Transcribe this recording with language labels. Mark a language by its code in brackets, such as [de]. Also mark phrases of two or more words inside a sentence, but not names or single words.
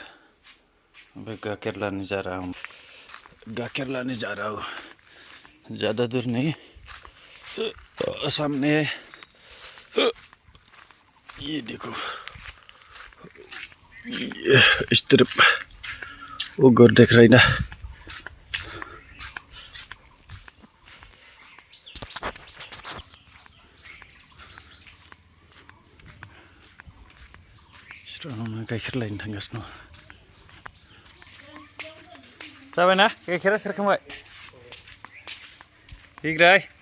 [hi] मैं गाकर लाने जा रहा हूँ, ज़्यादा दूर नहीं, सामने है। ये देखो, ये इस तरफ वो घर देख रही ना। [brx] गाइखेर लायनो थांगासिनो जाबाय ना गाइखेरा सेरखांबाय बिग्राय